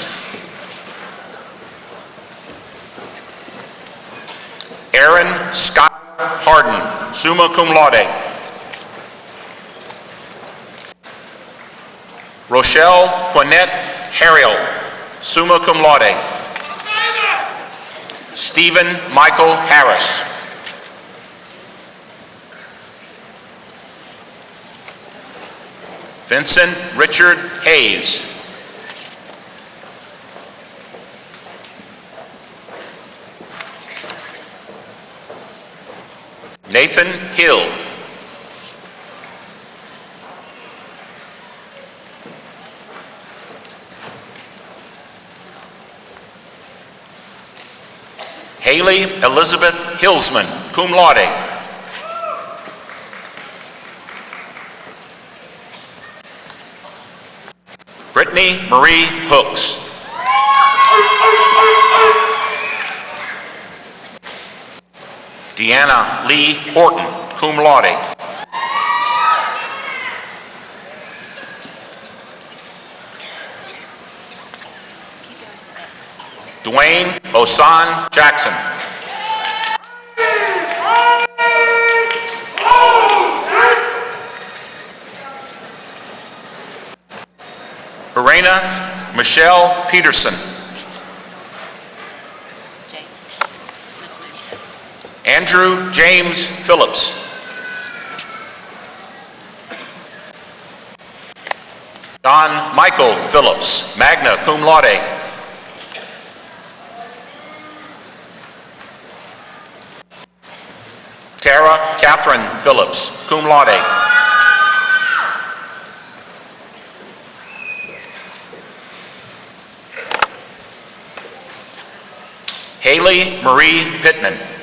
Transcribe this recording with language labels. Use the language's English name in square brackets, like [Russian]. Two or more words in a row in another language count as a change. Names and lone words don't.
[English] Aaron Scott Harden, [Latin] summa cum laude. [English] Rochelle Quinette Harriel, [Latin] summa cum laude. [English] Stephen Michael Harris. Vincent Richard Hayes. Nathan Hill. Haley Elizabeth Hillsman, [Latin] cum laude. [English] Brittany Marie Hooks. Deanna Lee Horton, [Latin] cum laude. [English] Dwayne Osan Jackson. Verena Michelle Peterson. Andrew James Phillips. Don Michael Phillips, [Latin] magna cum laude. [English] Tara Catherine Phillips, [Latin] cum laude. [English] Haley Marie Pittman.